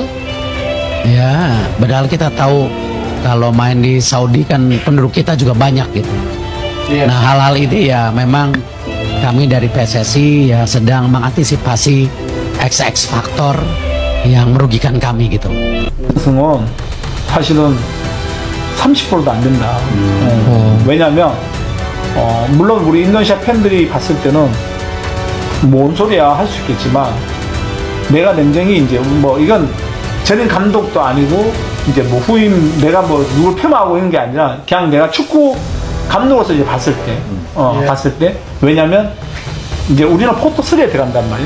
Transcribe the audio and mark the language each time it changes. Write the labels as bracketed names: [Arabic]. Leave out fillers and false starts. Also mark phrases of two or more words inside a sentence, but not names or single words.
[Indonesian] Ya, padahal kita tahu kalau main di Saudi kan penduduk kita juga banyak gitu. Nah, hal-hal ini ya memang kami dari PSSI ya sedang mengantisipasi X faktor yang merugikan kami gitu. [Korean] 우승은 사실은 30%도 안 된다. 왜냐하면 물론 우리 인도네시아 팬들이 봤을 때는 뭔 소리야 할 수 있겠지만 내가 냉정히 이제 뭐 이건 저는 감독도 아니고 이제 뭐 후임 내가 뭐 누굴 폄하하고 있는 게 아니라 그냥 내가 축구 감독으로서 이제 봤을 때 봤을 때 왜냐면 이제 우리는 포트 3에 들어간단 말이야.